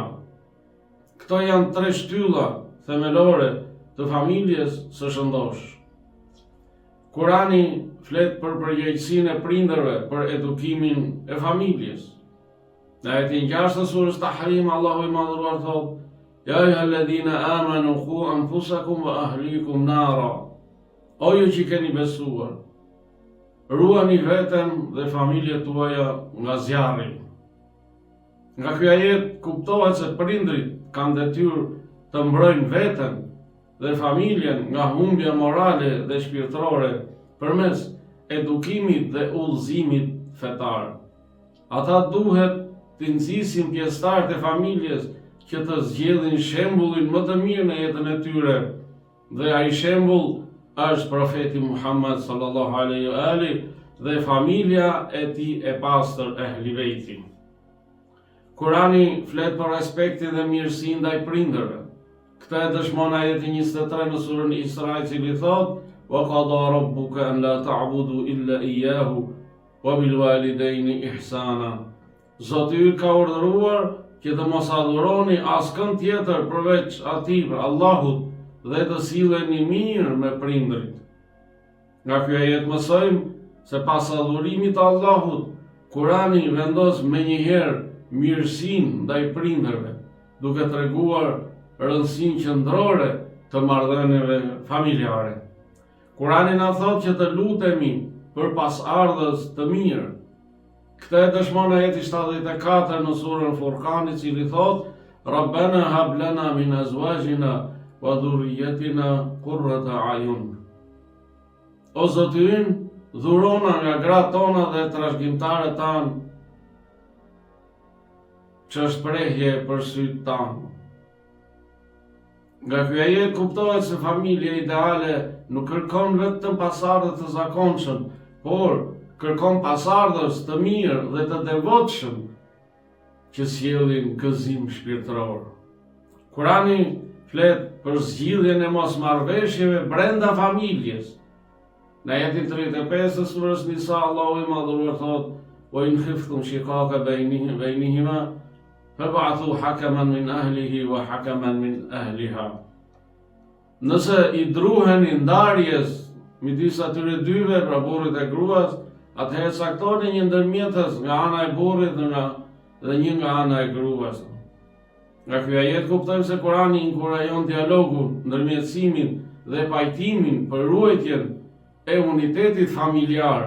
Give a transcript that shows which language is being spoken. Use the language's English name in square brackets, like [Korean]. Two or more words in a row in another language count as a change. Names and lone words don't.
[Albanian] Këto janë tre shtylla themelore të familjes së shëndosh. Kurani flet për përgjegjësinë e prindërve për edukimin e familjes. Në ajetin 6 të surës Tahrim, Allahu i madhëruar thot: [Arabic] "يا أيها الذين آمنوا قوا أنفسكم وأهليكم نارا." [Albanian] O ju që keni besuar, ruani veten dhe familjet tuaja nga zjarri. Nga ky ajet kuptohet se prindrit kanë detyrë të mbrojnë veten dhe familjen nga humbja morale dhe shpirtërore përmes edukimit dhe udhëzimit fetar. Ata duhet të nxisin pjesëtarët e familjes që të zgjedhin shembullin më të mirë në jetën e tyre, dhe ai shembull është profeti Muhammed [Arabic] صلى الله عليه وآله [Albanian] dhe familja e tij e pastër ehli bejti. Kurani flet për respektin dhe mirësinë ndaj prindërve. Këtë e dëshmon ajeti 23 në surën Isra, i cili thotë: [Arabic] "وقضى ربك ألا تعبدوا إلا إياه وبالوالدين إحسانا." [Albanian] Zoti yt ka urdhëruar që të mos adhuroni askënd tjetër përveç atij, për Allahut, dhe të silleni mirë me prindrit. Nga ky ajet mësojmë se pas adhurimit të Allahut, Kurani vendos menjëherë mirësinë ndaj prindërve, duke treguar rëndësinë qendrore të marrëdhënieve familjare. Kurani na thotë që të lutemi për pasardhës të mirë. Këtë e dëshmon ajeti 74 në surën Furqan, i cili thotë: [Arabic] "ربنا هب لنا من أزواجنا وذرياتنا قرة أعين." [Albanian] O Zoti ynë, dhurona nga gratë tona dhe trashëgimtarët tanë që shprehje për sytë tanë. Nga ky ajet kuptohet se familja ideale nuk kërkon vetëm pasardhë të zakonshëm, por kërkon pasardhës të mirë dhe të devotshëm që sjellin gëzim shpirtëror. Kurani flet për zgjidhjen e mosmarrveshjeve brenda familjes. Në ajetin 35 të surës Nisa, Allahu i Madhëruar thotë: [Arabic] "وإن خفتم شقاق بينهما فابعثوا حكما من أهله وحكما من أهلها." [Albanian] Nëse i druheni ndarjes midis atyre dyve, pra burrit e gruas, atëherë caktoni një ndërmjetës nga ana e burrit dhe një nga ana e gruas. Nga ky ajet kuptojmë se Kurani inkurajon dialogun, ndërmjetësimin dhe pajtimin për ruajtjen e unitetit familjar.